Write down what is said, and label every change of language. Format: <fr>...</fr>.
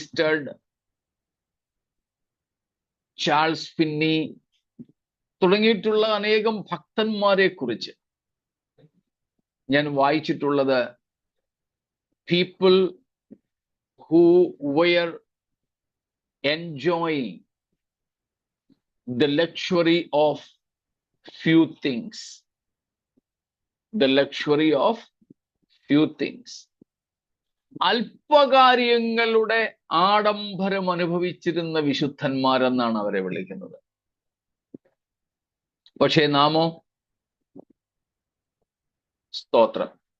<ml>Stud, Charles Finny തുടങ്ങിയിട്ടുള്ള അനേകം ഭക്തന്മാരെ കുറിച്ച് ഞാൻ വായിച്ചിട്ടുള്ളത്,</ml> <en>people who were enjoying the luxury of few things. The luxury of few things.</en> <ml>അല്പകാര്യങ്ങളുടെ ആഡംബരം അനുഭവിച്ചിരുന്ന വിശുദ്ധന്മാരെന്നാണ് അവരെ വിളിക്കുന്നത്. പക്ഷേ നാമോ സ്തോത്രം.</ml>